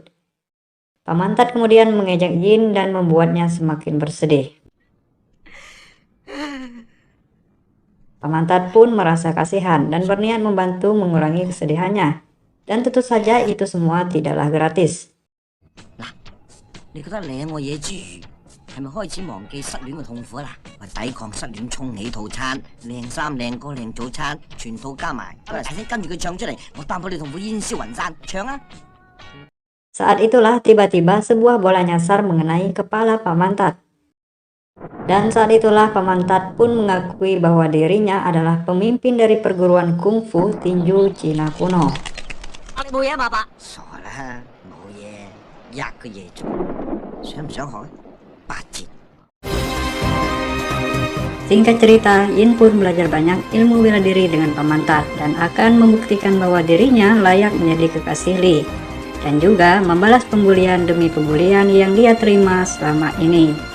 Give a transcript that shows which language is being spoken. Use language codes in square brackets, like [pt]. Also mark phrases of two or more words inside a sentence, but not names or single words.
[id] Paman Tat kemudian mengejek Yin dan membuatnya semakin bersedih. Paman Tat pun merasa kasihan dan berniat membantu mengurangi kesedihannya. Dan tentu saja itu semua tidaklah gratis. [yue] 你覺得領我嘢之餘，係咪開始忘記失戀嘅痛苦啦？為抵抗失戀，沖起套餐，靚衫、靚歌、靚早餐，全套加埋，齊聲跟住佢唱出嚟，我擔保你痛苦煙消雲散，唱啊！ [id] Saat itulah tiba-tiba sebuah bola nyasar mengenai kepala Paman Tat. Dan saat itulah Paman Tat pun mengakui bahwa dirinya adalah pemimpin dari perguruan kungfu tinju Cina kuno. [yue] 你冇嘢啊，爸爸？傻啦，冇嘢，一個嘢做，想唔想學？八折。 [id] Singkat cerita, Yin pun belajar banyak ilmu bela diri dengan Paman Tat dan akan membuktikan bahwa dirinya layak menjadi kekasih Lee. Dan juga membalas pembulian demi pembulian yang dia terima selama ini.